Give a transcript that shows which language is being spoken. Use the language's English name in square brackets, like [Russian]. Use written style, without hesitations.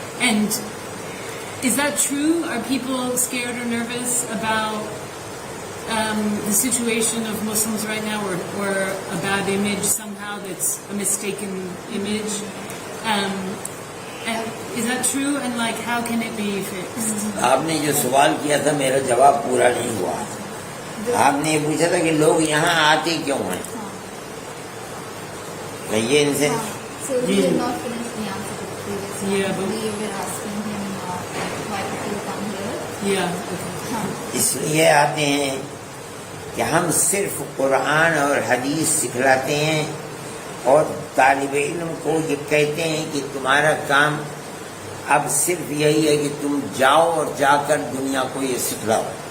[English] And is that true? Are people scared or nervous about the situation of Muslims right now, or a bad image somehow now that's a mistaken image. And is that true? And like, how can it be fixed? [Urdu] آپ نے جو سوال کیا تھا میرا جواب پورا نہیں ہوا. آپ نے یہ پوچھا تھا کہ لوگ یہاں آتے کیوں ہیں. کہیے ان سے. [English] So we did not finish the answer to the previous one. Yeah, but- We were asking him why people come here. Yeah. Okay. [Urdu] اس لیے آتے ہیں کہ ہم صرف قرآن اور حدیث سکھلاتے ہیں اور طالب علم کو یہ کہتے ہیں کہ تمہارا کام اب صرف یہی ہے کہ تم جاؤ اور جا کر دنیا کو یہ سکھلاؤ.